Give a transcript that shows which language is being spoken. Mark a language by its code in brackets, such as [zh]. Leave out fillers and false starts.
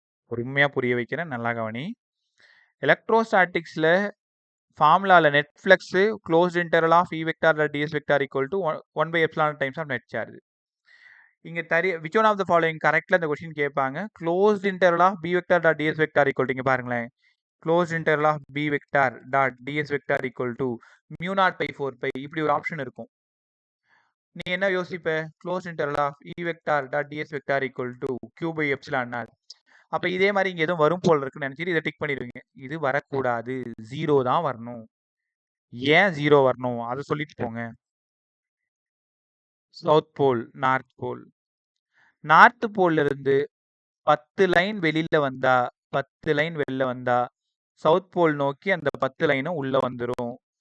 [ta] பொறுமையாக புரிய வைக்கிறேன், நல்லா கவனி. எலக்ட்ரோஸ்டாட்டிக்ஸில் ஃபார்முலாவில் [en] Net flux close integral of E vector dot ds vector equal to 1/எப்சிலான் times of net charge. இங்கே which one of the following கரெக்டில் [ta] இந்த கொஸ்டின் கேட்பாங்க. [en] close integral of B vector dot ds vector equal to [ta] இங்கே பாருங்களேன். [en] closed interval of b vector dot ds vector equal to mu naught by 4 pi. [ta] இப்படி ஒரு option இருக்கும். நீ என்ன யோசிப்ப? [en] closed interval of e vector dot ds vector equal to q by epsilon naught. [ta] அப்ப இதே மாதிரி இங்க எதுவும் வரும் போல இருக்குன்னு நினைச்சிட்டு இதை டிக் பண்ணிடுவீங்க. இது வரக்கூடாது, 0 தான் வரணும். ஏன் 0 வரணும் அதை சொல்லிட்டு போங்க. South pole, north pole. North போல்ல இருந்து 10 லைன் வெளியில வந்தா, 10 லைன் வெளில வந்தா சவுத் போல் நோக்கி அந்த 10 லைனும் உள்ள வந்துடும்.